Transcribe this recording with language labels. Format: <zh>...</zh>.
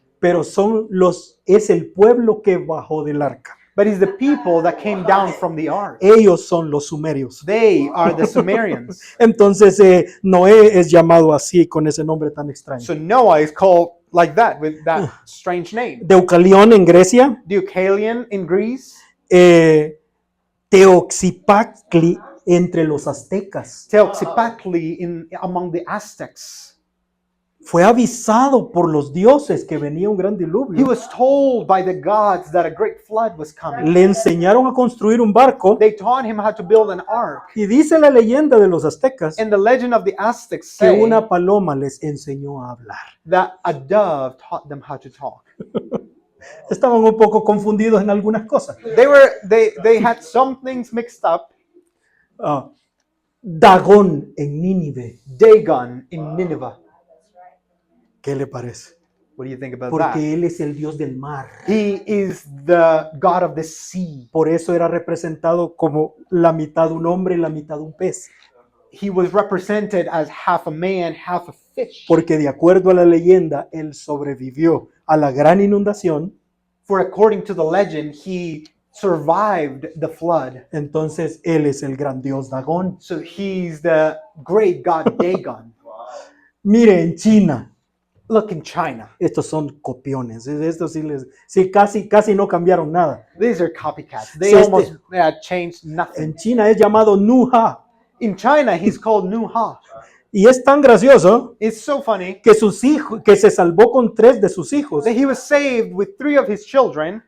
<es>pero es el pueblo que bajó del arca.</es> <en>but it's the people that came down from the ark.</en> <es>Ellos son los sumerios.</es> <en>They are the Sumerians.</en> <es>Entonces Noé es llamado así con ese nombre tan extraño.</es> <en>So Noah is called like that with that strange name.</en> <es>Deucalión en Grecia,</es> <en>Deucalion in Greece,</en> <es>Teoxipactli entre los aztecas.</es> <en>Teoxipactli among the Aztecs.</en> <es>Fue avisado por los dioses que venía un gran</es> <en>He</en> <es>diluvio.</es> <en>was told by the gods that a great flood was coming.</en> <es>Le enseñaron a construir un barco</es> <en>They taught him how to build an ark.</en> <es>y dice la leyenda de los aztecas</es> <en>And the legend of the Aztecs</en> <es>que</es> <en>say</en> <es>una paloma les enseñó a hablar.</es> <en>that a dove taught them how to talk.</en> <es>Estaban un poco confundidos en algunas cosas.</es> <en>They had some things mixed up.</en> <es>Dagón en Nínive.</es> <en>Dagon in Nineveh.</en> <es>¿Qué le parece?</es> <en>What do you think about</en> <es>Porque él es el dios del mar.</es> <en>He is the god of the sea.</en> <es>Por eso era representado como la mitad un hombre y la mitad un pez.</es> <en>He was represented as half a man, half a fish.</en> <es>Porque de acuerdo a la leyenda, él sobrevivió a la gran inundación.</es> <en>For according to the legend, he survived the flood.</en> <es>Entonces él es el gran dios Dagón.</es> <en>So he's the great god Dagon.</en> <es>Mire, en China,</es> <en>Look in China.</en> <es>estos son copiones. Estos sí, casi no cambiaron nada.</es> <en>These are copycats. They</en> <es>Sí,</es> <en>almost changed nothing.</en> <es>En China es llamado Nuha.</es> <en>In China, he's called Nuha.</en> <es>Y es tan gracioso</es> <en>It's so funny</en> <es>que que se salvó con 3 de sus hijos.</es> <en>that he was saved with 3 of his children,</en>